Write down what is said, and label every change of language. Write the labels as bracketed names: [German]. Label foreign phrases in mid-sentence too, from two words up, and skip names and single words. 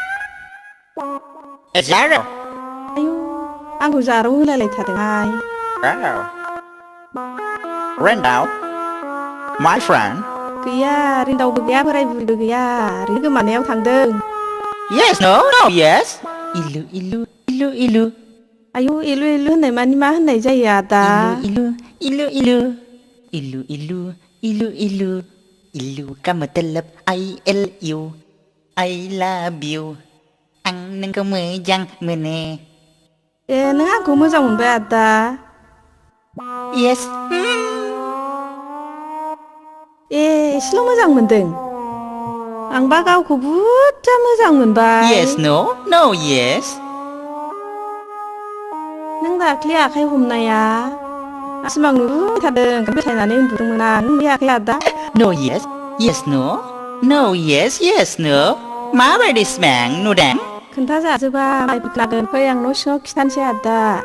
[Bodo] जारौ। आयौ आंखौ जारौ होलायलायथारदोंहाय। [English] रेन्डाव my friend. [Bodo] गैया रेन्दावबो गैया बोराय बुरिबो गैया ओरैनो गोमानायाव थांदों। [English] Yes no no yes। इलु इलु इलु इलु। [Bodo] आयौ इलु इलु होननाय मानि मा होननाय जायो आदा? [Hindi] इलु इलु इलु इलु इलु इलु इलु इलु का मतलब ILU [English] I love you। [Bodo] आं नोंखौ मोजां मोनो। ए नों आंखौ मोजां मोनबाय आदा? [English] Yes। [Bodo] ए एसेल' मोजां मोनदों? आंबा गावखौ बुरजा मोजां मोनबाय। [English] Yes no no yes। [Bodo] नों दाख्लै आखाइ हमनाया सिमां नुबायथारदों बेथायनानै उन्दुदोंमोन आं नुयाखै आदा? [English] No yes yes no no yes yes no। [Bodo] माबायदि सिमां नुदों? खोन्थाजाजोबा माइफोर लागोन फै आं न' सिङाव खिथानोसै आदा।